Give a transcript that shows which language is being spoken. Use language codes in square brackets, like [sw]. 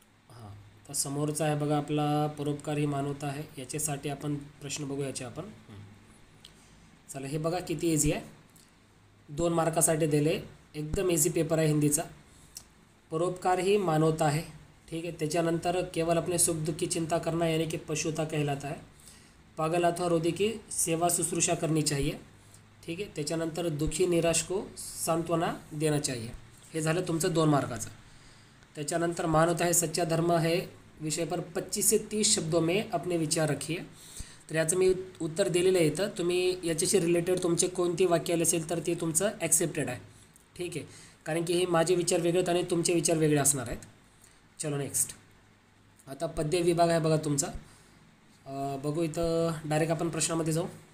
[mr] हां, तर समोरचा आहे बघा आपला, परोपकार ही मानवता आहे, याच्यासाठी आपण प्रश्न बघू याचे आपण. चला, हे बघा किती इझी आहे, 2 मार्कासाठी दिले, एकदम इझी पेपर आहे हिंदीचा. [hi] परोपकार ही मानवता है, ठीक है। त्याच्यानंतर केवल अपने सुख दुख की चिंता करना यानी कि पशुता कहलाता है। पागल अथवा रोगी की सेवा शुश्रूषा करनी चाहिए, [mr] ठीक आहे। [hi] त्याच्यानंतर दुखी निराश को सांत्वना देना चाहिए, [mr] हे झालं तुमचं 2 मार्काचं। [hi] त्याच्यानंतर मानवता है सच्चा धर्म है विषय पर 25 से 30 शब्दों में अपने विचार रखिए। [mr] तर याचं मी उत्तर दिलेलं आहे इथं। तुम्ही याच्याशी रिलेटेड तुमचे कोणती वाक्य आले असेल तर ते तुमचं ॲक्सेप्टेड आहे, ठीक आहे, कारण की हे माझे विचार वेगळे आहेत आणि तुमचे विचार वेगळे असणार आहेत। चलो नेक्स्ट, आता पद्य विभाग आहे बघा तुमचा। बघू इथं डायरेक्ट आपण प्रश्नामध्ये जाऊ।